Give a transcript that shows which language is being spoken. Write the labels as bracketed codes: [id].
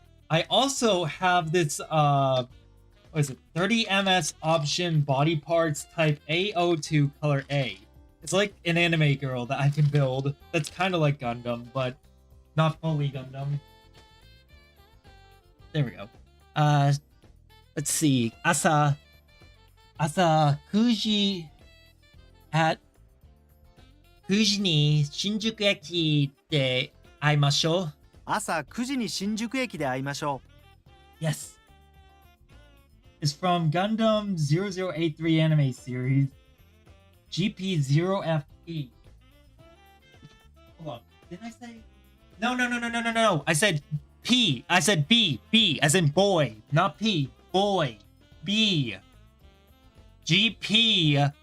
[en] I also have this what is it? 30 ms option body parts type A02 color A. It's like an anime girl that I can build that's kind of like Gundam, but not fully Gundam. There we go. Let's see. [ja] Asa 9時 at 9時に新宿駅で会いましょう。朝9時に新宿駅で会いましょ [en] う。Yes. It's from Gundam 0083 anime series. GP0FE. Hold on. Didn't I say? No. I said P. I said B. B as in boy. Not P. Boy. B. GP